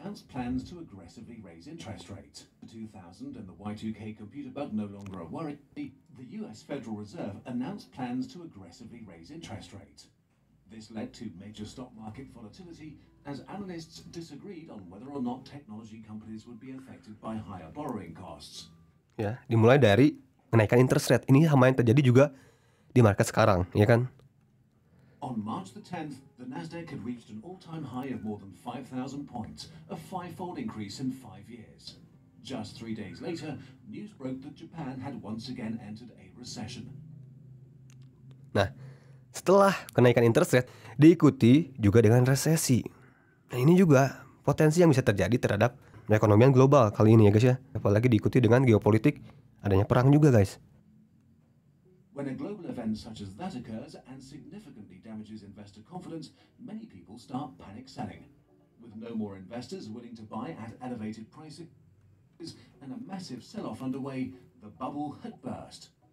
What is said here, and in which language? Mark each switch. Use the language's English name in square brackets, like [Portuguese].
[English] Plans to aggressively raise interest rates. The 2000 and the Y2K computer bug no longer a worry. The US Federal Reserve announced plans to aggressively raise interest rates. This led to major stock market volatility as analysts disagreed on whether or not technology companies would be affected by higher borrowing costs. [Indonesian] Ya, dimulai dari kenaikan interest rate. Ini sama yang terjadi juga di market sekarang, ya kan? [English] On March the 10th, the Nasdaq had reached an all-time high of more than 5,000 points, a five-fold increase in 5 years. Just 3 days later, news broke that Japan had once again entered a recession. [Indonesian] Nah, setelah kenaikan interest rate diikuti juga dengan resesi. Nah, ini juga potensi yang bisa terjadi terhadap perekonomian global kali ini ya guys ya. Apalagi diikuti dengan geopolitik, adanya perang juga guys. [English] When a global event such as that occurs and significantly damages investor confidence, many people start panic selling. With no more investors willing to buy at elevated prices and a massive sell-off underway, the bubble had burst.